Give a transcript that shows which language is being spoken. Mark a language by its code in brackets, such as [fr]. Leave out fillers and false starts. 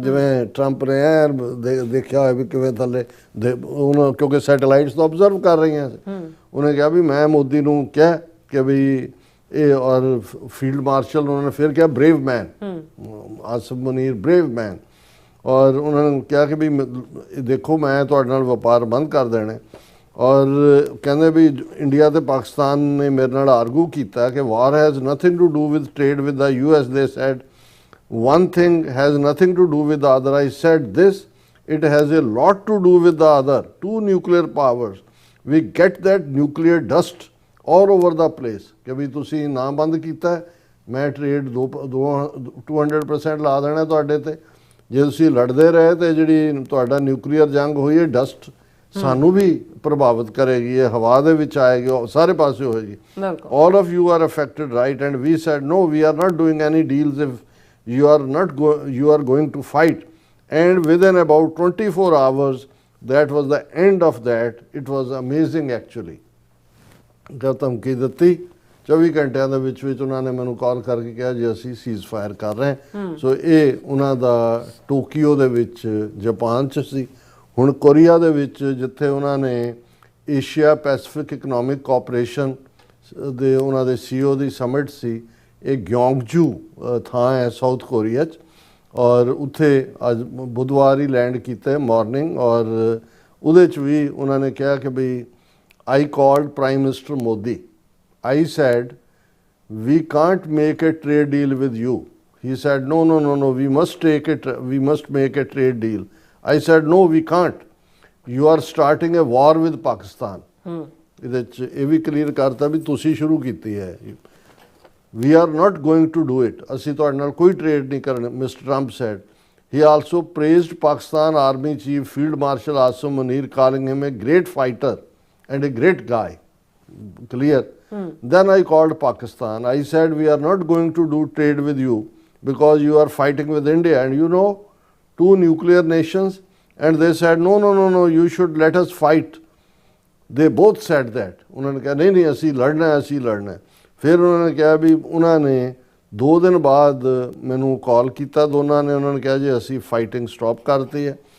[pa] ਜਿਵੇਂ ਟਰੰਪ ਨੇ ਦੇਖਿਆ ਹੋਇਆ ਵੀ ਕਿਵੇਂ ਥੱਲੇ ਉਹਨਾਂ, ਕਿਉਂਕਿ ਸੈਟੇਲਾਈਟਸ ਤਾਂ ਆਬਜ਼ਰਵ ਕਰ ਰਹੀਆਂ ਸੀ, ਉਹਨੇ ਕਿਹਾ ਵੀ ਮੈਂ ਮੋਦੀ ਨੂੰ ਕਿਹਾ ਕਿ ਵੀ ਇਹ, ਔਰ ਫੀਲਡ ਮਾਰਸ਼ਲ ਉਹਨਾਂ ਨੇ ਫਿਰ ਕਿਹਾ [en] brave man, [pa] ਆਸਿਫ ਮੁਨੀਰ ਬਰੇਵ ਮੈਨ। ਔਰ ਉਹਨਾਂ ਨੇ ਕਿਹਾ ਕਿ ਵੀ ਦੇਖੋ ਮੈਂ ਤੁਹਾਡੇ ਨਾਲ ਵਪਾਰ ਬੰਦ ਕਰ ਦੇਣਾ। ਔਰ ਕਹਿੰਦੇ ਵੀ ਇੰਡੀਆ ਤੇ ਪਾਕਿਸਤਾਨ ਨੇ ਮੇਰੇ ਨਾਲ ਆਰਗੂ ਕੀਤਾ ਕਿ [en] War has nothing to do with trade with the US। They said one thing has nothing to do with the other. I said this, it has a lot to do with the other. 2 nuclear powers, we get that nuclear dust all over the place। [pa] ਕਿ ਵੀ ਤੁਸੀਂ ਨਾ ਬੰਦ ਕੀਤਾ, ਮੈਂ trade 200% ਲਾ ਦੇਣਾ ਤੁਹਾਡੇ ਤੇ। ਜੇ ਤੁਸੀਂ ਲੜਦੇ ਰਹੇ ਤੇ ਜਿਹੜੀ ਤੁਹਾਡਾ ਨਿਊਕਲੀਅਰ ਜੰਗ ਹੋਈ ਹੈ, ਡਸਟ ਸਾਨੂੰ ਵੀ ਪ੍ਰਭਾਵਿਤ ਕਰੇਗੀ, ਇਹ ਹਵਾ ਦੇ ਵਿੱਚ ਆਏਗੀ, ਸਾਰੇ ਪਾਸੇ ਹੋਏਗੀ। [en] all of you are affected, right? And we said no, we are not doing any deals if you are going to fight। And within about 24 hours, that was the end of that। It was amazing actually। [pa] ਜਦ ਧਮਕੀ ਦਿੱਤੀ 24 ਘੰਟਿਆਂ ਦੇ ਵਿੱਚ ਉਹਨਾਂ ਨੇ ਮੈਨੂੰ ਕਾਲ ਕਰਕੇ ਕਿਹਾ ਜੀ ਅਸੀਂ ਸੀਜ਼ ਫਾਇਰ ਕਰ ਰਹੇ ਹਾਂ। ਸੋ ਇਹ ਉਹਨਾਂ ਦਾ ਟੋਕੀਓ ਦੇ ਵਿੱਚ ਜਾਪਾਨ 'ਚ ਸੀ। ਹੁਣ ਕੋਰੀਆ ਦੇ ਵਿੱਚ ਜਿੱਥੇ ਉਹਨਾਂ ਨੇ ਏਸ਼ੀਆ ਪੈਸੀਫਿਕ ਇਕਨੋਮਿਕ ਕੋਆਪਰੇਸ਼ਨ ਦੇ ਉਹਨਾਂ ਦੇ CEO ਦੀ ਸਮਿਟ ਸੀ, ਇਹ ਗਿਓਂਗਜੂ ਥਾਂ ਹੈ ਸਾਊਥ ਕੋਰੀਆ 'ਚ। ਔਰ ਉੱਥੇ ਅੱਜ ਬੁੱਧਵਾਰ ਹੀ ਲੈਂਡ ਕੀਤਾ ਮਾਰਨਿੰਗ। ਔਰ ਉਹਦੇ 'ਚ ਵੀ ਉਹਨਾਂ ਨੇ ਕਿਹਾ ਕਿ ਬਈ [en] I called Prime Minister Modi. I said, we can't make a trade deal with you. He said, no, no, no, no, we must make a trade deal. I said, no, we can't. You are starting a war with Pakistan. [pa] ਇਹਦੇ 'ਚ ਇਹ ਵੀ clear ਕਰਤਾ ਵੀ ਤੁਸੀਂ ਸ਼ੁਰੂ ਕੀਤੀ ਹੈ। [en] We are not going to do it. [pa] ਅਸੀਂ ਤੁਹਾਡੇ ਨਾਲ ਕੋਈ ਟ੍ਰੇਡ ਨਹੀਂ ਕਰਨਾ, [en] Mr. Trump said. He also praised Pakistan Army Chief Field Marshal Asim Munir, calling him a great fighter and a great guy. Clear? Then I called Pakistan. I said, we are not going to do trade with you because you are fighting with India and you know, two nuclear nations. And they said, no, no, no, no, you should let us fight. They both said that. [hi] उन्होंने कहा नहीं नहीं [pa] ਅਸੀਂ ਲੜਨਾ ਹੈ, ਅਸੀਂ ਲੜਨਾ ਹੈ। ਫਿਰ ਉਹਨਾਂ ਨੇ ਕਿਹਾ ਵੀ ਉਹਨਾਂ ਨੇ 2 ਦਿਨ ਬਾਅਦ ਮੈਨੂੰ ਕਾਲ ਕੀਤਾ ਦੋਨਾਂ ਨੇ। ਉਹਨਾਂ ਨੇ ਕਿਹਾ ਜੀ ਅਸੀਂ ਫਾਈਟਿੰਗ ਸਟਾਪ ਕਰਤੀ ਹੈ।